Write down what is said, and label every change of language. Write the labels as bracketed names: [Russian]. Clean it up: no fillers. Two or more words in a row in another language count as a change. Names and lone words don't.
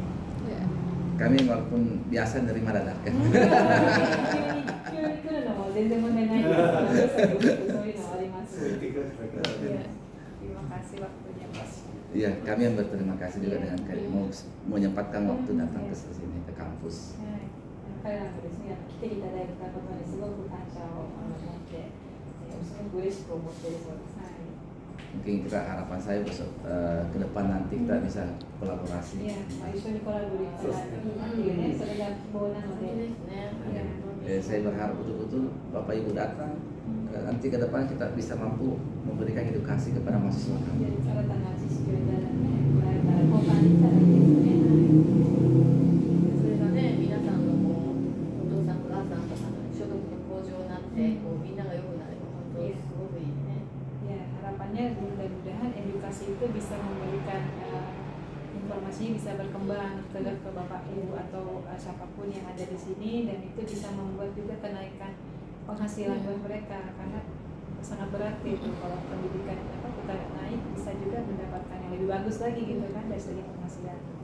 [Indonesian] Kami walaupun biasa nerima dadakan. Terima kasih waktunya Pak. Iya, kami yang berterima kasih juga dengan mau menyempatkan waktu datang ke sini ke kampus. [Japanese] 彼らもですね、来ていただいたことにすごく感謝を持って、すごく嬉しく思っているそうです。 [Indonesian] Mungkin kita harapan saya besok ke depan nanti kita bisa kolaborasi. Iya, [Japanese] 一緒にコラボできたらいいなっていうね、それが希望なので。 [Indonesian] Saya berharap betul-betul Bapak Ibu datang, nanti ke depan kita bisa mampu memberikan edukasi kepada mahasiswa kami. [Japanese] 新たな知識をいただいて、もらえたら交換できたらいいですね。それがね、皆さんのお父さんお母さんとかの所得の向上になってみんなが良くなれば本当にすごくいいね。 [Indonesian] Ya, harapannya mudah-mudahan edukasi itu bisa memberikan informasinya bisa berkembang ke ke bapak ibu atau siapapun yang ada di sini, dan itu bisa membuat juga kenaikan penghasilan buat mereka, karena sangat berarti itu kalau pendidikan kita naik bisa juga mendapatkan yang lebih bagus lagi gitu kan dari segi penghasilan.